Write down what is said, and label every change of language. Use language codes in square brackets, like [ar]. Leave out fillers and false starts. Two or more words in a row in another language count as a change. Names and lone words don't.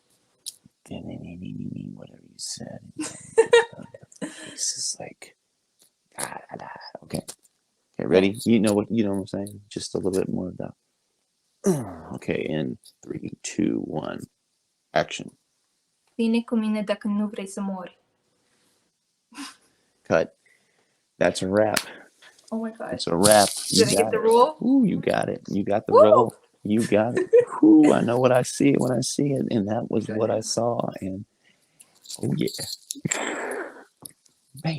[en] whatever you said. This is like okay. Okay, ready? You know what I'm saying? Just a little bit more of that. Okay, in 3, 2, 1, action. [ro] Vine cu mine dacă nu vrei să mori. [en] Cut. That's a wrap. Oh my gosh. That's a wrap. You Did I get got the it. rule? Ooh, you got it. You got the Woo! role. You got it. Ooh, I know what I see when I see it, and that was what I saw. And oh yeah, man,